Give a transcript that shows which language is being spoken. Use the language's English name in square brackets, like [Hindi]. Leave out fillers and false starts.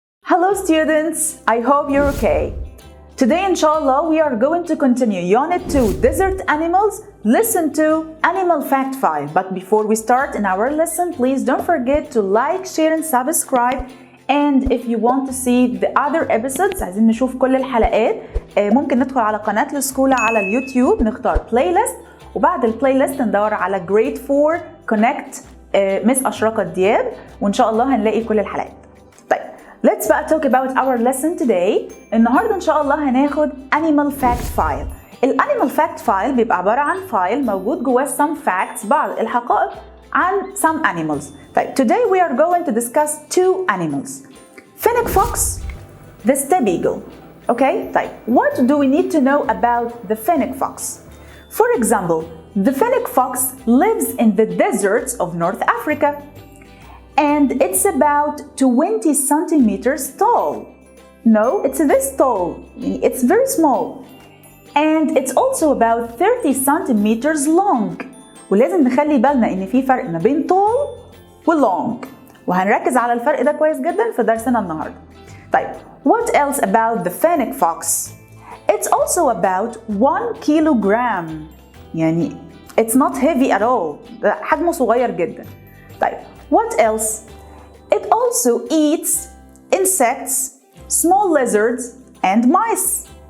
[English] Hello students, I hope you're okay. Today inshallah we are going to continue Unit 2 Desert Animals, Listen to Animal Fact File. But before we start in our lesson, please don't forget to like, share and subscribe. And if you want to see the other episodes, [Arabic] عايزين نشوف كل الحلقات، ممكن ندخل على قناة السكولة على اليوتيوب، نختار بلاي ليست وبعد البلاي ليست ندور على Grade 4 Connect مس أشرقة دياب وإن شاء الله هنلاقي كل الحلقات. طيب [English] let's [Arabic] بقى [English] talk about our lesson today. [Arabic] النهارده إن شاء الله هناخد Animal Fact File. الانيمال فاكت فايل بيبقى عبارة عن فايل موجود جواه [English] some facts [Arabic] بعض الحقائق عن [English] some animals. [Arabic] طيب [English] today we are going to discuss two animals. Fennec fox, the step eagle. Okay? [Arabic] طيب [English] what do we need to know about the fennec fox? For example, the fennec fox lives in the deserts of North Africa and it's about 20 centimeters tall. No, it's this tall. It's very small. And it's also about 30 centimeters long. [Arabic] ولازم نخلي بالنا إن في فرق ما بين tall و long. وهنركز على الفرق ده كويس جدا في درسنا النهارده. طيب, [English] what else about the fennec fox? It's also about 1 kilogram. [Arabic] يعني [English] it's not heavy at all. [Arabic] ده حجمه صغير جدا. طيب, [English] what else? It also eats insects, small lizards, and mice.